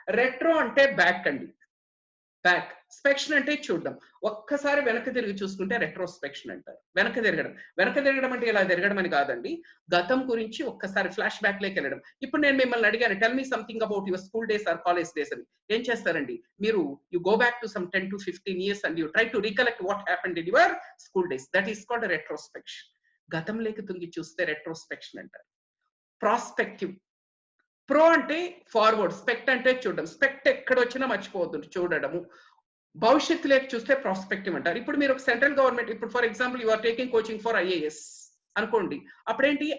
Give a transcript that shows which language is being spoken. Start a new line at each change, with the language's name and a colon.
Telugu: Retro అంటే back అండి, back. స్పెక్షన్ అంటే చూడడం. ఒక్కసారి వెనక్కి తిరిగి చూసుకుంటే రెట్రోస్పెక్షన్ అంటారు. వెనక్కి తిరగడం అంటే ఇలా తిరగడం అని కాదండి, గతం గురించి ఒక్కసారి ఫ్లాష్ బ్యాక్ లోకి వెళ్ళడం. ఇప్పుడు నేను మిమ్మల్ని అడిగాను,
English: tell me something about your school days or college days
Telugu: అని. ఏం చేస్తారండి మీరు?
English: You go back to some 10 to 15 years and you try to recollect what happened in your school days. That is called a retrospection.
Telugu: గతంలోకి తుంగి చూస్తే retrospection అంటారు. Prospective. Pro అంటే forward, SPECT అంటే చూడడం. స్పెక్ట్ ఎక్కడొచ్చినా మర్చిపోవద్దు, చూడడము. భవిష్యత్తులోకి చూస్తే ప్రాస్పెక్టివ్ అంటారు. ఇప్పుడు మీరు ఒక సెంట్రల్ గవర్నమెంట్, ఇప్పుడు
English: for example you are taking coaching for IAS
Telugu: అనుకోండి. అప్పుడేంటి?